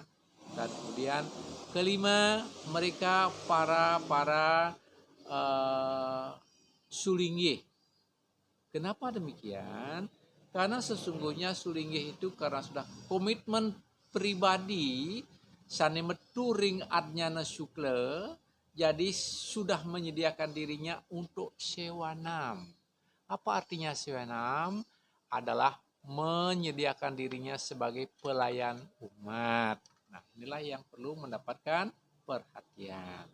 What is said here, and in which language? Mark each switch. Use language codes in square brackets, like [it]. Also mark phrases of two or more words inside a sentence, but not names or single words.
[id] Dan kemudian kelima, mereka para sulinggih. Kenapa demikian? Karena sesungguhnya sulinggih itu karena sudah komitmen pribadi, [ban] sani meturing adnyana sukle, [id] jadi sudah menyediakan dirinya untuk sewanam. Apa artinya sewanam? Adalah menyediakan dirinya sebagai pelayan umat. Nah, inilah yang perlu mendapatkan perhatian.